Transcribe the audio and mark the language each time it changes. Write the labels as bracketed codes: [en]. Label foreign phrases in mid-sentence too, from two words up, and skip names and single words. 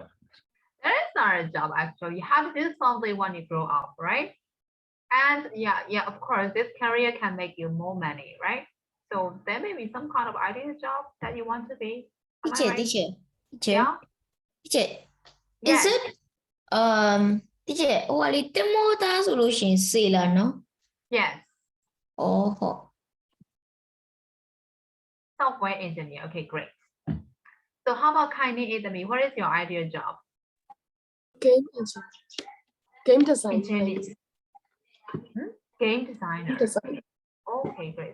[en] That is not a job, actually. You have to do something when you grow up, right? And yeah, of course, this career can make you more money, right? So there may be some kind of ideal job that you want to be. Am I right? Teacher. Yeah. Teacher. Yes. Is it teacher [my] ဟိုကလေတင်မောသားဆိုလို့ရှင်စေလာနော် [en] Yes. [my] ဩဟုတ် [en] Software engineer. Okay, great. So how about Kaini Idami? What is your ideal job? Game engineer. Game design. Engineer. Game designer. Design. Okay, great.